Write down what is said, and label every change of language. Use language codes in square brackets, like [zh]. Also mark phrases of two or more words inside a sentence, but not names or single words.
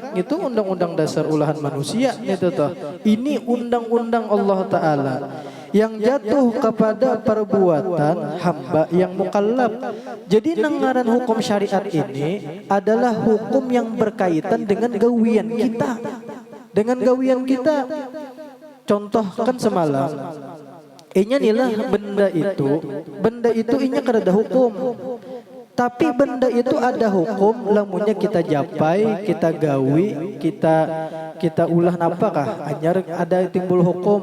[id] Itu undang-undang dasar ulahan manusia itu toh. Ini undang-undang Allah Ta'ala yang jatuh kepada perbuatan hamba yang mukallaf. Jadi nengaran hukum syariat ini adalah hukum yang berkaitan dengan gawian kita. Dengan gawian kita. [bjn] Contoh kan semalam, inya nilah benda itu inya kada hukum. Tapi benda itu ada hukum, lamunnya kita japai, kita gawi, kita ulah napakah anyar ada timbul hukum.